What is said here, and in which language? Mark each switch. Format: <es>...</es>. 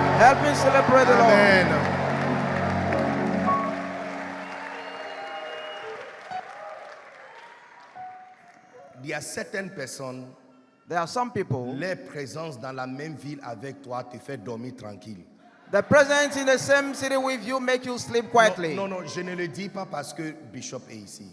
<en>Help me celebrate the Lord. Amen.</en> <fr>Il y a certaines personnes,</fr> <en>There are some people,</en> <fr>leur présence dans la même ville avec toi te fait dormir tranquille.</fr> <en>the presence in the same city with you make you sleep quietly.</en> <fr>Non, non, je ne le dis pas parce que Bishop est ici.</fr>